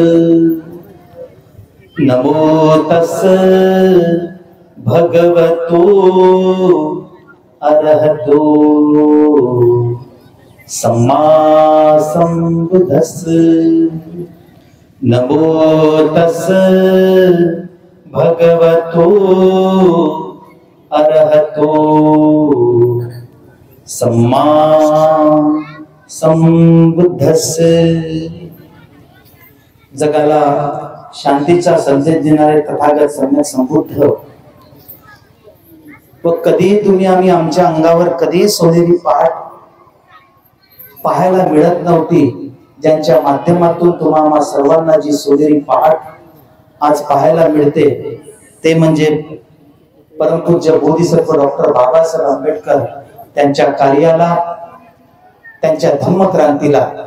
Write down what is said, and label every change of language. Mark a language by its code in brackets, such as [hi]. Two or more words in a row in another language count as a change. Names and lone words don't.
[pi] नमो तस् भगवतो अरहतो सम्मा संबुद्धस्स। नमो तस् भगवतो अरहतो सम्मा संबुद्धस्स। [mr] जगाला शांतीचा संदेश देणारे तथागत सम्यक संबुद्ध व कधी तुम्ही आम्ही आमच्या अंगावर कधी सोनेरी पहाट पाहायला मिळत नव्हती, ज्यांच्या माध्यमातून तुम्हाला सर्वांना जी सोनेरी पहाट आज पाहायला मिळते ते म्हणजे परमपूज्य बोधिसत्व डॉक्टर बाबासाहेब आंबेडकर त्यांच्या कार्याला, त्यांच्या धम्मक्रांतीला